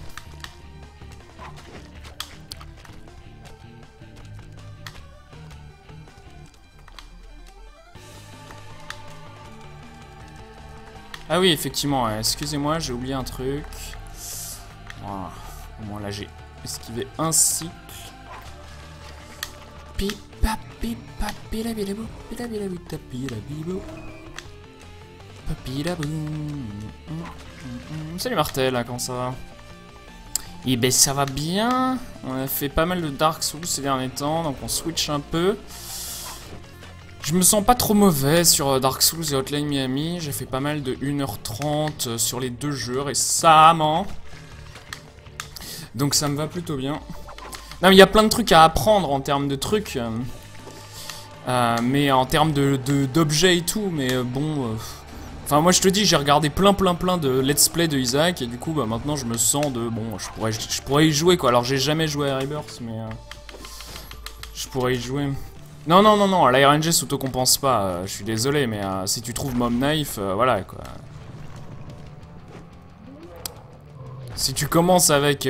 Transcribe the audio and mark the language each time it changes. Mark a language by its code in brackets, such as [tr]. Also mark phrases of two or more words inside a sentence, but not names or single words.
[fr] Ah oui, effectivement, excusez-moi, j'ai oublié un truc. Voilà. Au moins là, j'ai esquivé un cycle. Pi, papi papi la bilabou, bilabou tapi la bibou. Papi la boum. Salut Martel, comment ça va? Eh ben ça va bien. On a fait pas mal de Dark Souls ces derniers temps, donc on switch un peu. Je me sens pas trop mauvais sur Dark Souls et Hotline Miami. J'ai fait pas mal de 1h30 sur les deux jeux récemment. Donc ça me va plutôt bien. Non mais il y a plein de trucs à apprendre en termes de trucs. Mais en termes d'objets et tout. Mais bon... Enfin moi je te dis, j'ai regardé plein de let's play de Isaac. Et du coup bah, maintenant je me sens de... Bon je pourrais y jouer quoi. Alors j'ai jamais joué à Rebirth mais... je pourrais y jouer... Non, la RNG s'auto-compense pas, je suis désolé, mais si tu trouves Mom Knife, voilà quoi. Si tu commences avec...